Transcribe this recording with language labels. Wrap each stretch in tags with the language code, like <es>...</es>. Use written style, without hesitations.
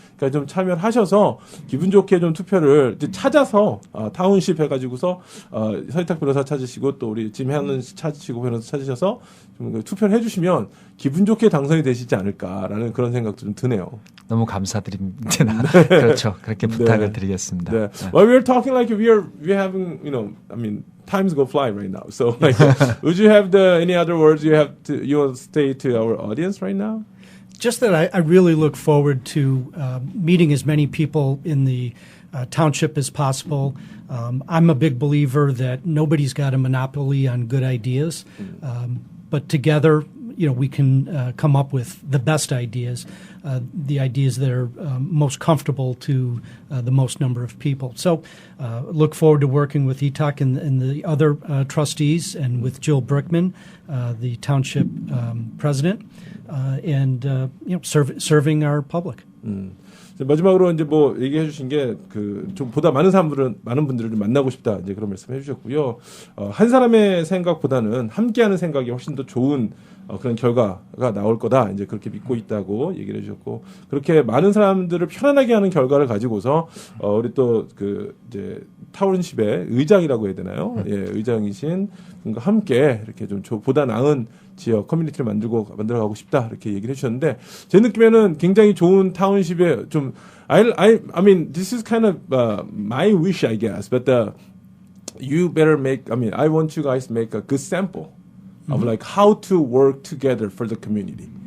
<ko>그러니까 좀 참여를 하셔서 기분 좋게 좀 투표를 이제 찾아서 타운십 해가지고서 서희탁 변호사 찾으시고 또 우리 짐 헬런 찾으시고 변호사 찾으셔서 좀 투표를 해주시면 기분 좋게 당선이 되시지 않을까라는 그런 생각도 좀 드네요. 너무 감사드립니다. 그렇죠. 그렇게 부탁을 드리겠습니다. 네.</ko> <en>Well, we're talking like we're having, I mean, times go fly right now. So, like, would you have any other words you want to say to our audience right now? Just that I really look forward to meeting as many people in the township as possible. I'm a big believer that nobody's got a monopoly on good ideas, but together, we can come up with the best ideas, the ideas that are most comfortable to the most number of people. So look forward to working with Itak and the other trustees and with Jill Brickman, the township president, and serving our public.</en> <ko>이제 마지막으로 이제 뭐 얘기해 주신 게 그 좀 보다 많은 분들을 좀 만나고 싶다 이제 그런 말씀 해주셨고요. 한 사람의 생각보다는 함께하는 생각이 훨씬 더 좋은 그런 결과가 나올 거다 이제 그렇게 믿고 있다고 얘기를 해주셨고 그렇게 많은 사람들을 편안하게 하는 결과를 가지고서 우리 또 그 이제 타운십의 의장이라고 해야 되나요? 예, 의장이신 분과 함께 이렇게 좀 보다 나은 지역 커뮤니티를 만들어가고 싶다 이렇게 얘기를 해주셨는데 제 느낌에는 굉장히 좋은 타운십에 좀</ko> <en>I mean this is kind of my wish I guess, but you better make. I mean I want you guys to make a good sample of like how to work together for the community.</en>